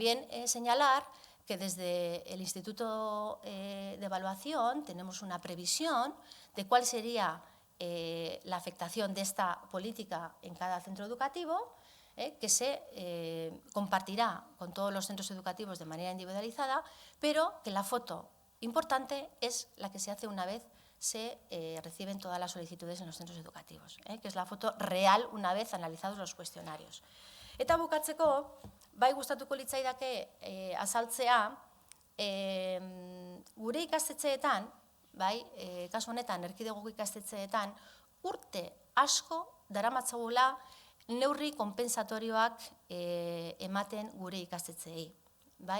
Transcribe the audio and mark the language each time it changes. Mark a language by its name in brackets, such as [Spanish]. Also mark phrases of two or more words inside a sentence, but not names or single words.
[Spanish] También señalar que desde el Instituto de Evaluación tenemos una previsión de cuál sería la afectación de esta política en cada centro educativo, que se compartirá con todos los centros educativos de manera individualizada, pero que la foto importante es la que se hace una vez se reciben todas las solicitudes en los centros educativos, que es la foto real una vez analizados los cuestionarios. [Basque] Eta bukatzeko, bai gustatuko litzaidake azaltzea, gure ikastetxeetan, bai, kasu honetan erkidegoko ikastetxeetan, urte asko daramatzagula neurri konpensatorioak ematen gure ikastetxeei, bai?